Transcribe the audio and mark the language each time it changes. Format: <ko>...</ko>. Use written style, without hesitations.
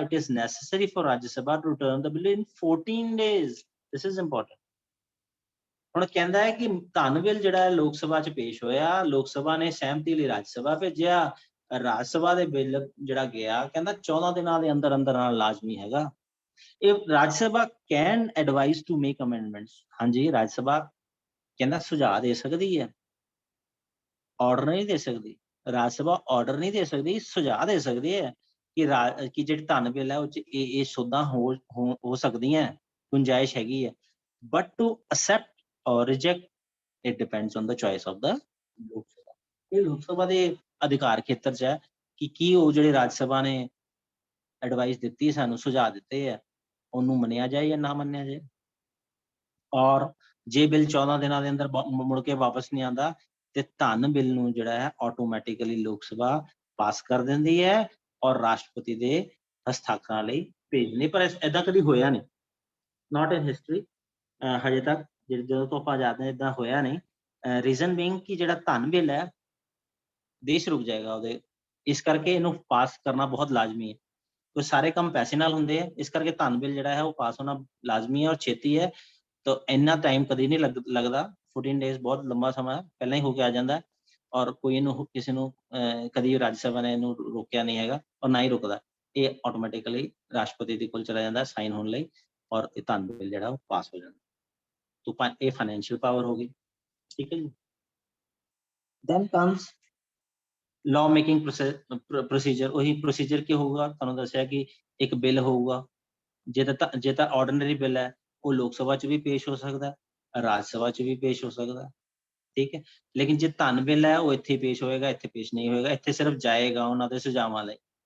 <en>It is necessary for Rajya Sabha to return the bill in 14 days. This is important।</en> <pa>ਹੁਣ ਕਹਿੰਦਾ ਹੈ ਕਿ ਧਨ ਬਿੱਲ ਜਿਹੜਾ ਲੋਕ ਸਭਾ 'ਚ ਪੇਸ਼ ਹੋਇਆ, ਲੋਕ ਸਭਾ ਨੇ ਸਹਿਮਤੀ ਲਈ ਰਾਜ ਸਭਾ ਭੇਜਿਆ, ਰਾਜ ਸਭਾ ਦੇ ਬਿੱਲ ਜਿਹੜਾ ਗਿਆ ਕਹਿੰਦਾ 14 ਦਿਨਾਂ ਦੇ ਅੰਦਰ ਅੰਦਰ ਨਾਲ ਲਾਜ਼ਮੀ ਹੈਗਾ।</pa> <en>ਇਹ Rajya Sabha can advise to make amendments.</en> <pa>ਹਾਂਜੀ, ਰਾਜ ਸਭਾ ਕਹਿੰਦਾ ਸੁਝਾਅ ਦੇ ਸਕਦੀ ਹੈ, ਆਰਡਰ ਨਹੀਂ ਦੇ ਸਕਦੀ। ਰਾਜ ਸਭਾ ਆਰਡਰ ਨਹੀਂ ਦੇ ਸਕਦੀ, ਸੁਝਾਅ ਦੇ ਸਕਦੀ ਹੈ ਕਿ ਜਿਹੜੀ ਧਨ ਬਿੱਲ ਹੈ ਉਹ 'ਚ ਇਹ ਸੋਧਾਂ ਹੋ ਸਕਦੀਆਂ, ਗੁੰਜਾਇਸ਼ ਹੈਗੀ ਹੈ।</pa> <en>But to accept or reject, it depends on the choice of the Lok Sabha.</en> <pa>ਇਹ ਲੋਕ ਸਭਾ ਦੇ ਅਧਿਕਾਰ ਖੇਤਰ 'ਚ ਹੈ ਕਿ ਕੀ ਉਹ ਜਿਹੜੇ ਰਾਜ ਸਭਾ ਨੇ ਐਡਵਾਈਸ ਦਿੱਤੀ, ਸਾਨੂੰ ਸੁਝਾਅ ਦਿੱਤੇ ਹੈ, ਉਹਨੂੰ ਮੰਨਿਆ ਜਾਏ ਜਾਂ ਨਾ ਮੰਨਿਆ ਜਾਏ। ਔਰ ਜੇ ਬਿੱਲ 14 ਦਿਨਾਂ ਦੇ ਅੰਦਰ ਮੁੜ ਕੇ ਵਾਪਸ ਨਹੀਂ ਆਉਂਦਾ ਤੇ ਧਨ ਬਿੱਲ ਨੂੰ ਜਿਹੜਾ ਹੈ ਆਟੋਮੈਟਿਕਲੀ ਲੋਕ ਸਭਾ ਪਾਸ ਕਰ ਦਿੰਦੀ ਹੈ ਔਰ ਰਾਸ਼ਟਰਪਤੀ ਦੇ ਹਸਤਾਖਰਾਂ ਲਈ ਭੇਜ ਦਿੰਦੀ। ਪਰ ਏਦਾਂ ਕਦੀ ਹੋਇਆ ਨਹੀਂ,</pa> <en>not in history</en> <pa>ਹਜੇ ਤੱਕ, ਜਦੋਂ ਤੋਂ ਆਪਾਂ ਆਜ਼ਾਦ ਨੇ ਇਦਾਂ ਹੋਇਆ ਨਹੀਂ।</pa> <en>reason being</en> <pa>ਕਿ ਜਿਹੜਾ ਧਨ ਬਿੱਲ ਹੈ ਦੇਸ਼ ਰੁਕ ਜਾਏਗਾ ਉਹਦੇ, ਇਸ ਕਰਕੇ ਇਹਨੂੰ ਪਾਸ ਕਰਨਾ ਬਹੁਤ ਲਾਜ਼ਮੀ ਹੈ। ਕੋਈ ਸਾਰੇ ਕੰਮ ਪੈਸੇ ਨਾਲ ਹੁੰਦੇ ਆ, ਇਸ ਕਰਕੇ ਧਨ ਬਿੱਲ ਜਿਹੜਾ ਹੈ ਉਹ ਪਾਸ ਹੋਣਾ ਲਾਜ਼ਮੀ ਹੈ ਔਰ ਛੇਤੀ ਹੈ। ਤਾਂ ਇੰਨਾ ਟਾਈਮ ਕਦੀ ਨਹੀਂ ਲੱਗਦਾ। 14 ਡੇਜ਼ ਬਹੁਤ ਲੰਬਾ ਸਮਾਂ ਪਹਿਲਾਂ ਹੀ ਹੋ ਕੇ ਆ ਜਾਂਦਾ ਔਰ ਕੋਈ ਇਹਨੂੰ ਕਿਸੇ ਨੂੰ ਕਦੀ ਰਾਜ ਸਭਾ ਨੇ ਇਹਨੂੰ ਰੋਕਿਆ ਨਹੀਂ ਹੈਗਾ ਔਰ ਨਾ ਹੀ ਰੁਕਦਾ। ਇਹ ਆਟੋਮੈਟਿਕਲੀ ਰਾਸ਼ਟਰਪਤੀ ਦੇ ਕੋਲ ਚਲਾ ਜਾਂਦਾ ਸਾਈਨ ਹੋਣ ਲਈ ਔਰ ਇਹ ਧਨ ਬਿੱਲ ਜਿਹੜਾ ਉਹ ਪਾਸ ਹੋ ਜਾਂਦਾ। ਤਾਂ ਇਹ ਫਾਈਨੈਂਸ਼ੀਅਲ ਪਾਵਰ ਹੋ ਗਈ। ਠੀਕ ਹੈ ਜੀ।</pa> <en>Then comes law making procedure।</en> <pa>ਉਹੀ ਪ੍ਰੋਸੀਜਰ ਕੀ ਹੋਊਗਾ? ਤੁਹਾਨੂੰ ਦੱਸਿਆ ਕਿ ਇੱਕ ਬਿੱਲ ਹੋਊਗਾ, ਜੇ ਤਾਂ ਆਰਡੀਨਰੀ ਬਿੱਲ ਹੈ ਉਹ ਲੋਕ ਸਭਾ 'ਚ ਵੀ ਪੇਸ਼ ਹੋ ਸਕਦਾ, ਰਾਜ ਸਭਾ 'ਚ ਵੀ ਪੇਸ਼ ਹੋ ਸਕਦਾ। ਠੀਕ ਹੈ, ਲੇਕਿਨ ਜੇ ਧਨ ਬਿੱਲ ਹੈ ਉਹ ਇੱਥੇ ਪੇਸ਼ ਹੋਏਗਾ, ਇੱਥੇ ਪੇਸ਼ ਨਹੀਂ ਹੋਏਗਾ, ਇੱਥੇ ਸਿਰਫ ਜਾਏਗਾ ਉਹਨਾਂ ਦੇ ਸੁਝਾਵਾਂ ਲਈ।</pa>